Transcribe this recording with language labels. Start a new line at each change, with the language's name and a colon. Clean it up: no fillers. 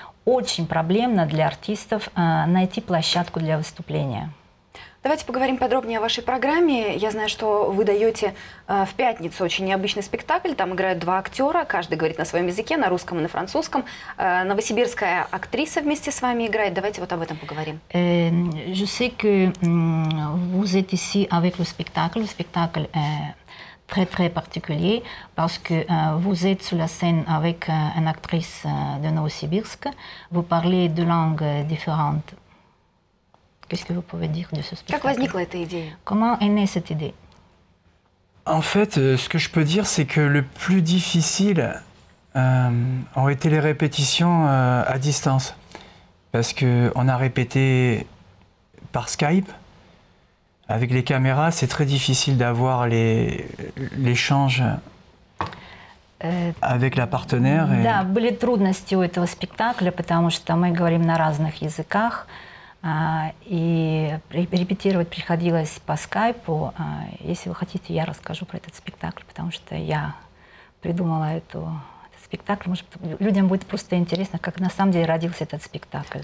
Russian: Очень проблемно для артистов найти площадку для выступления. Давайте поговорим подробнее о вашей программе. Я знаю, что вы даете в пятницу очень необычный спектакль. Там играют два актера, каждый говорит на своем языке, на русском и на французском. Новосибирская актриса вместе с вами играет. Давайте вот об этом поговорим.
French: Je sais que vous êtes ici avec le spectacle. Le spectacle est très très particulier parce que vous êtes sur la scène avec une actrice de Novosibirsk. Vous parlez deux langues différentes. Qu'est-ce que vous pouvez dire de ce spectacle?
Russian: Как возникла эта идея?
French: Comment est née cette idée? En fait, ce que je peux dire, c'est que le plus difficile ont été les répétitions à distance. Parce qu'on a répété par Skype. Avec les caméras, c'est très difficile d'avoir l'échange avec la partenaire.
Russian: Да, были трудности у этого спектакля, потому что мы говорим на разных языках. И репетировать приходилось по скайпу. Если вы хотите, я расскажу про этот спектакль, потому что я придумала этот спектакль. Может, людям будет просто интересно, как на самом деле родился этот спектакль.